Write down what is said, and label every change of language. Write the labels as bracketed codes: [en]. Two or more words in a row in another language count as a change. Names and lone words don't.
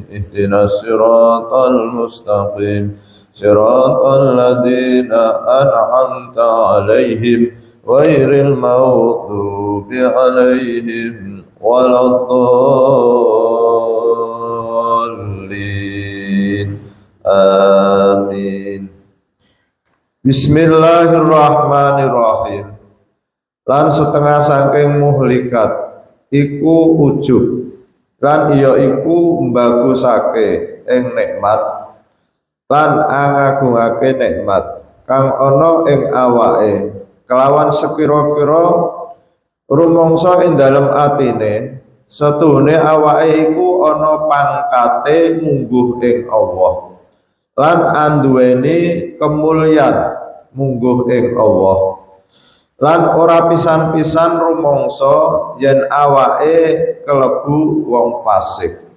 [ar] اهدنا الصراط المستقيم. صراط الذين أنعمت عليهم غير المغضوب عليهم ولا الضالين. Amin. Bismillahirrahmanirrahim. [jv] Lan setengah saking muhlikat iku ujub, lan iya iku mbagusake ing nikmat lan angagungake nikmat kang ana ing awake kelawan sekira-kira rumangsa ing dalem atine setuhune awake iku ana pangkate mungguh ing Allah lan anduweni kemulyan mungguh ing Allah lan ora pisan-pisan rumangsa yen awake kelebu wong fasik